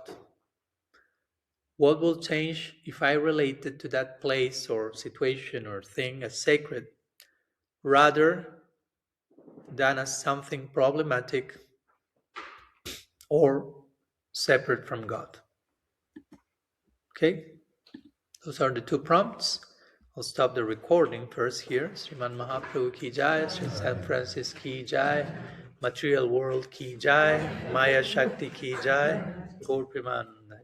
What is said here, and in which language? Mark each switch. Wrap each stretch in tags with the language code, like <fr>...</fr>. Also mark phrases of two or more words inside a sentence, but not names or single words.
<en>What will change if I relate it to that place or situation or thing as sacred, rather than as something problematic or separate from God? Okay, those are the 2 prompts. I'll stop the recording first here.</en> <hi>Sriman Mahaprabhu ki jai, Sri Saint Francis ki jai,</hi> <en>Material World</en> <hi>ki jai, Maya Shakti ki jai, Gaur Preman.</hi>